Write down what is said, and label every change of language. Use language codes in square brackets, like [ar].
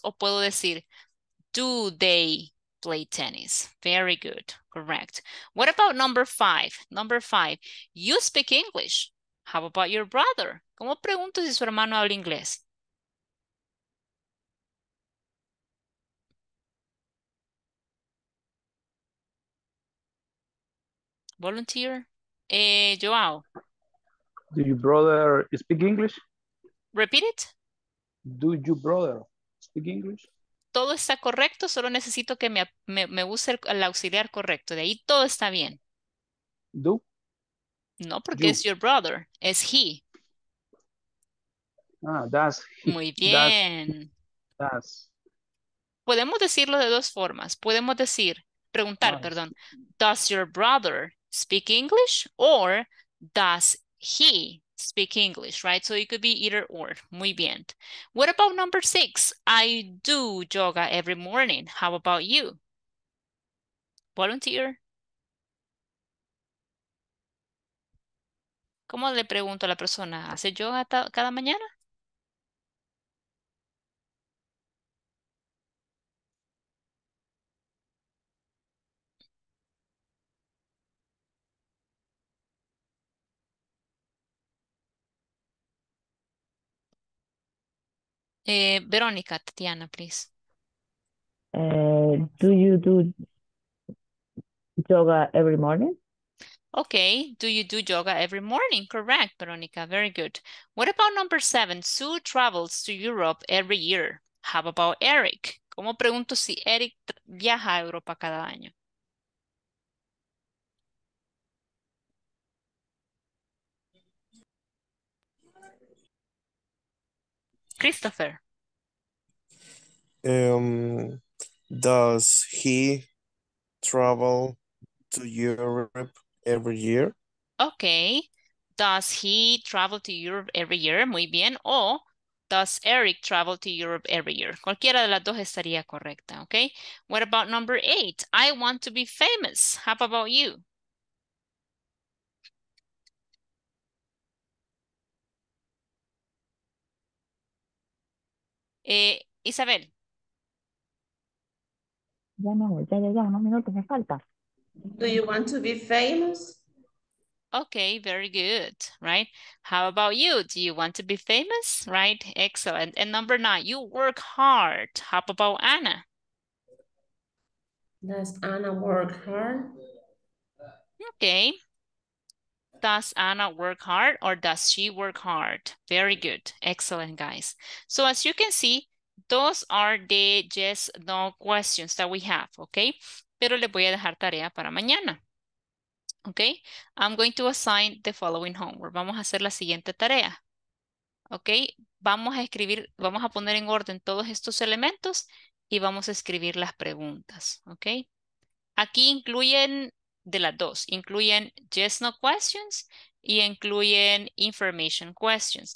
[es] O puedo decir, [en] do they play tennis? Very good. Correct. What about number 5? Number 5, you speak English. How about your brother? [es] ¿Cómo pregunto si su hermano habla inglés? [en] Volunteer. Joao. Do your brother speak English? Repeat it. Do your brother speak English? [es] Todo está correcto, solo necesito que me use el auxiliar correcto. De ahí todo está bien. [en] Do? [es] No, porque [en] You. [es] es your brother, es he. [en] Does. [es] Muy bien. [en] Does. [es] Podemos decirlo de 2 formas. Podemos decir, preguntar, perdón. [en] Does your brother speak English or does he speak English, right? So it could be either or. [es] Muy bien. [en] What about number 6? I do yoga every morning. How about you? Volunteer. [es] ¿Cómo le pregunto a la persona? ¿Hace yoga cada mañana? [en] Verónica, Tatiana, please. Do you do yoga every morning? Okay, do you do yoga every morning? Correct, Veronica, very good. What about number 7? Sue travels to Europe every year. How about Eric? [es] ¿Cómo pregunto si Eric viaja a Europa cada año? Christopher. [en] Does he travel to Europe every year? Okay. Does he travel to Europe every year? [es] Muy bien. [en] O does Eric travel to Europe every year? [es] Cualquiera de las dos estaría correcta, okay? [en] What about number 8? I want to be famous. How about you? Isabel. [es] Ya no, ya, unos minutos me falta. [en] Do you want to be famous? Okay, very good, right? How about you? Do you want to be famous? Right, excellent. And number 9, you work hard. How about Anna? Does Anna work hard? Okay. Does Anna work hard or does she work hard? Very good, excellent, guys. So as you can see, those are the yes, no questions that we have, okay? [es] Pero les voy a dejar tarea para mañana. [en] Okay, I'm going to assign the following homework. [es] Vamos a hacer la siguiente tarea. Ok, vamos a escribir, vamos a poner en orden todos estos elementos y vamos a escribir las preguntas. Ok, aquí incluyen de las dos, incluyen yes, no questions y incluyen information questions.